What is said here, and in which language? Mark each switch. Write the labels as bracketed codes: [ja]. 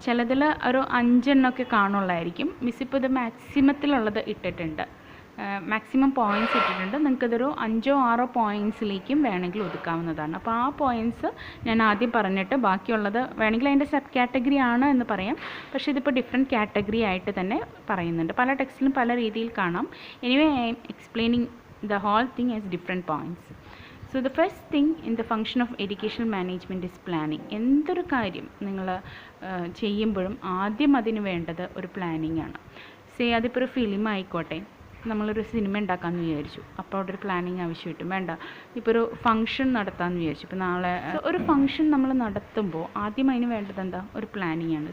[ml] ചിലതിൽ ഒരു 5 എണ്ണമൊക്കെ കാണുള്ളായിരിക്കും. മിസ് ഇപ്പോൾ ഇത് മാക്സിമത്തിലുള്ളത് ഇട്ടിട്ടുണ്ട്, മാക്സിമം പോയിൻറ്റ്സ് ഇട്ടിട്ടുണ്ട്. നിങ്ങൾക്കതൊരു 5 or 6 പോയിൻറ്റ്സിലേക്കും വേണമെങ്കിൽ ഒതുക്കാവുന്നതാണ്. അപ്പോൾ ആ പോയിൻറ്റ്സ് ഞാൻ ആദ്യം പറഞ്ഞിട്ട് ബാക്കിയുള്ളത് വേണമെങ്കിൽ അതിൻ്റെ സബ് കാറ്റഗറി ആണ് എന്ന് പറയാം. പക്ഷേ ഇതിപ്പോൾ ഡിഫറെൻറ്റ് കാറ്റഗറി ആയിട്ട് തന്നെ പറയുന്നുണ്ട്. പല ടെക്സ്റ്റിലും പല രീതിയിൽ കാണാം. [en] Anyway I am explaining the whole thing as different points. So the first thing in the function of educational management is planning. [ml] എന്തൊരു കാര്യം നിങ്ങൾ ചെയ്യുമ്പോഴും ആദ്യം അതിന് വേണ്ടത് ഒരു പ്ലാനിങ് ആണ്. അതിപ്പോൾ ഒരു ഫിലിം ആയിക്കോട്ടെ, നമ്മളൊരു സിനിമ ഉണ്ടാക്കാമെന്ന് വിചാരിച്ചു, അപ്പോൾ അവിടെ ഒരു പ്ലാനിങ് ആവശ്യമായിട്ടും വേണ്ട. ഇപ്പോൾ ഒരു ഫംഗ്ഷൻ നടത്താമെന്ന് വിചാരിച്ചു, ഇപ്പോൾ നാളെ ഒരു ഫംഗ്ഷൻ നമ്മൾ നടത്തുമ്പോൾ ആദ്യം അതിന് വേണ്ടത് എന്താ, ഒരു പ്ലാനിങ് ആണ്.